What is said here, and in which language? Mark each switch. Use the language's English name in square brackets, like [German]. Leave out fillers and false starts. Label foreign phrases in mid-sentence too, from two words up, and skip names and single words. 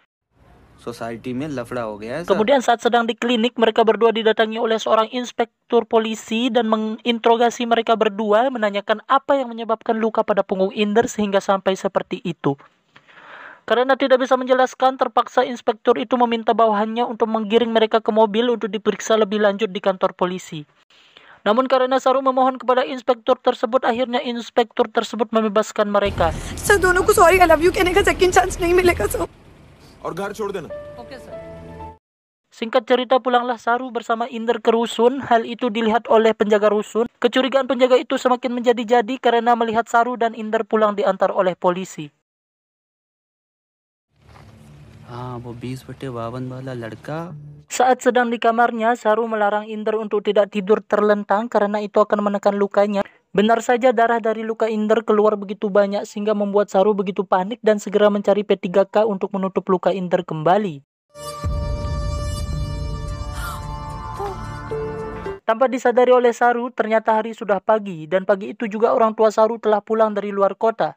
[Indonesian] Kemudian saat sedang di klinik, mereka berdua didatangi oleh seorang inspektur polisi dan menginterogasi mereka berdua, menanyakan apa yang menyebabkan luka pada punggung Inder sehingga sampai seperti itu. Karena tidak bisa menjelaskan, terpaksa inspektur itu meminta bawahannya untuk menggiring mereka ke mobil untuk diperiksa lebih lanjut di kantor polisi. Namun karena Saru memohon kepada inspektur tersebut, akhirnya inspektur tersebut membebaskan mereka. [Hindi] सर दोनों को [English] sorry I love you [Hindi] कहने का [English] second chance [Hindi] नहीं मिलेगा सर. और घर छोड़ देना. [Indonesian] Singkat cerita, pulanglah Saru bersama Inder ke rusun. Hal itu dilihat oleh penjaga rusun. Kecurigaan penjaga itu semakin menjadi-jadi karena melihat Saru dan Inder pulang diantar oleh polisi. [Hindi] वो 20/52 वाला लड़का. [Indonesian] Saat sedang di kamarnya, Saru melarang Inder untuk tidak tidur terlentang karena itu akan menekan lukanya. Benar saja darah dari luka Inder keluar begitu banyak sehingga membuat Saru begitu panik dan segera mencari P3K untuk menutup luka Inder kembali. Tanpa disadari oleh Saru, ternyata hari sudah pagi dan pagi itu juga orang tua Saru telah pulang dari luar kota.